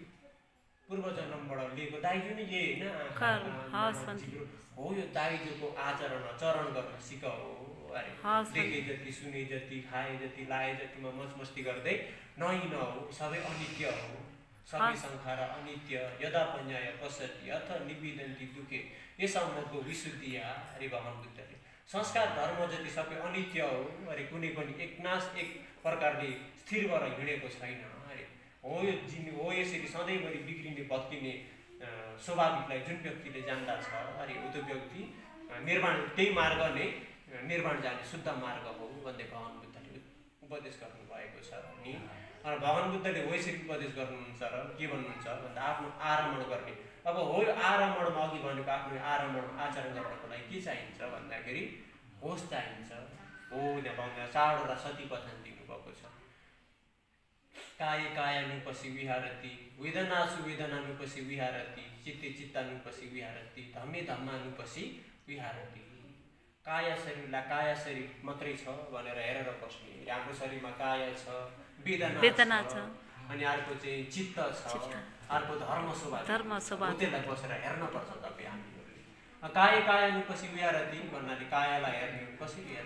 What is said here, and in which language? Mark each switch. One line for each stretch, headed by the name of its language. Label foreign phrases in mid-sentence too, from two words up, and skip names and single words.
Nepali: पूर्व जन्मबाट लिएको दाइजो नै यही होइन? हो यो दाइजोको चरण गर्न सिकाऊ। अरे देखे जति, सुने जति, खाए जति, लाए जतिमा मस्ती गर्दै नहिँडौ। सबै अनित्य हो, सबै संसार अनित्य।
Pali: यदा पन्याय पश्यति अथ निवेदन्ति दुखे यसम्मको विशुद्धिया।
Nepali: अरे भगवान् बुद्धले संस्कार धर्म जति सबै अनित्य हो। अरे कुनै पनि एक प्रकारले स्थिर भएर हिँडेको छैन। अरे हो यो हो यसरी सधैँभरि बिग्रिने भत्किने स्वाभाविकलाई जुन व्यक्तिले जान्दा छ, अरे त्यो व्यक्ति निर्वाण, त्यही मार्ग नै निर्वाण जाने शुद्ध मार्ग हो भन्दै भगवान् बुद्धले उपदेश गर्नुभएको छ नि। भगवान् बुद्धले हो यसरी उपदेश गर्नुहुन्छ र के भन्नुहुन्छ भन्दा आफ्नो आरम्भ गर्ने। अब हो यो आरम्भमा अघि भनेको आफ्नो आरम्भ आचरण गर्नको लागि के चाहिन्छ भन्दाखेरि होस चाहिन्छ। हो त्यहाँ 4वटा सती कथन दिनुभएको छ।
Pali: काय कायानुपसी विहारति, वेदनासु वेदनानुपसी विहारति, चित्ते चित्तानुपसी विहारति, धम्मे धम्मानुपसी विहारति।
Nepali: काया शरीरलाई काया शरीर मात्रै छ भनेर हेरेर बस्ने। हाम्रो शरीरमा काया छ, वेदना छ, अनि अर्को चाहिँ चित्त छ, अर्को धर्म स्वभाव। त्यसलाई बसेर हेर्नुपर्छ तपाईँ हामीहरूले।
Pali: काय कायानुपसी विहारति
Nepali: भन्नाले कायालाई हेर्ने, कसरी हेर्ने?